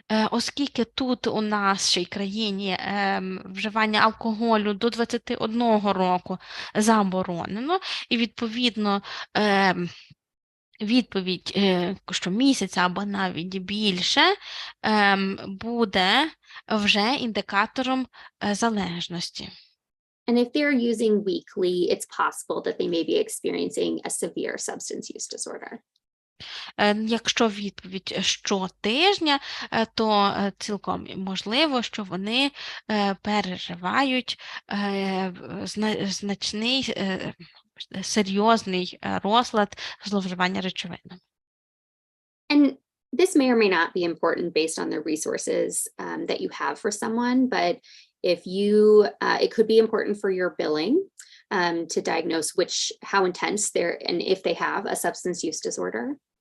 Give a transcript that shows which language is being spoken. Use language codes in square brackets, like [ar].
[uk] Оскільки тут у нашій країні вживання алкоголю до 21 року заборонено, і відповідно відповідь щомісяця або навіть більше буде вже індикатором залежності. [en] And if they're using weekly, it's possible that they may be experiencing a severe substance use disorder. [uk] Якщо відповідь щотижня, то цілком можливо, що вони переживають значний, серйозний розлад зловживання речовинами. [en] And this may or may not be important based on the resources that you have for someone, but if you, it could be important for your billing to diagnose how intense they're, and if they have a substance use disorder.